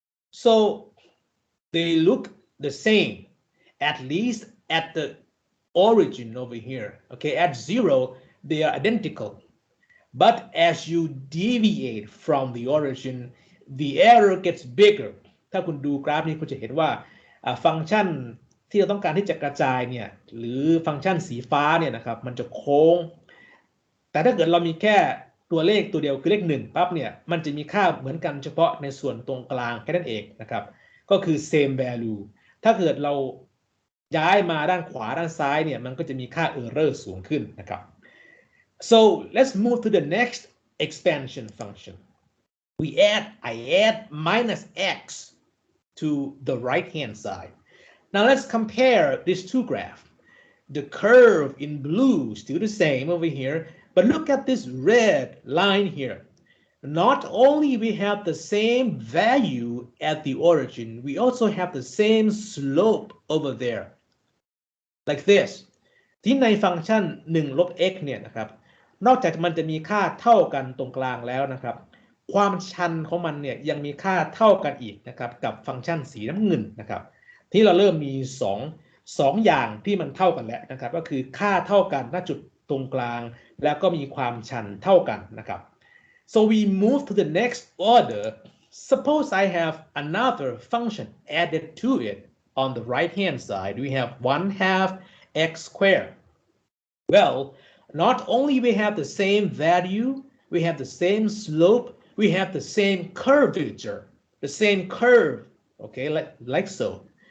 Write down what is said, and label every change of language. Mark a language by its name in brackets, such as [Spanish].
[English] So they look the same, at least at the origin over here. Okay, at 0, they are identical. But as you deviate from the origin, the error gets bigger. [Thai] ถ้าคุณดูกราฟนี้คุณจะเห็นว่าฟังก์ชันที่เราต้องการที่จะกระจายเนี่ยหรือฟังก์ชันสีฟ้าเนี่ยนะครับมันจะโค้งแต่ถ้าเกิดเรามีแค่ตัวเลขตัวเดียวคือเลข1ปั๊บเนี่ยมันจะมีค่าเหมือนกันเฉพาะในส่วนตรงกลางแค่นั้นเองนะครับก็คือ same value ถ้าเกิดเราย้ายมาด้านขวาด้านซ้ายเนี่ยมันก็จะมีค่า error สูงขึ้นนะครับ [English] So let's move to the next expansion function. I add minus x to the right-hand side. Now let's compare these two graphs. The curve in blue is still the same over here, but look at this red line here. Not only we have the same value at the origin, we also have the same slope over there, like this. [Thai] ที่ในฟังก์ชัน1 ลบ x เนี่ยนะครับนอกจากมันจะมีค่าเท่ากันตรงกลางแล้วนะครับความชันของมันเนี่ยยังมีค่าเท่ากันอีกนะครับกับฟังก์ชันสีน้ำเงินนะครับที่เราเริ่มมี2อย่างที่มันเท่ากันแล้วนะครับก็คือค่าเท่ากันณจุดตรงกลางแล้วก็มีความชันเท่ากันนะครับ [English] so we move to the next order. Suppose I have another function added to it on the right hand side. We have 1/2 x squared. Well, not only we have the same value, we have the same slope, we have the same curvature, the same curve, okay, like so.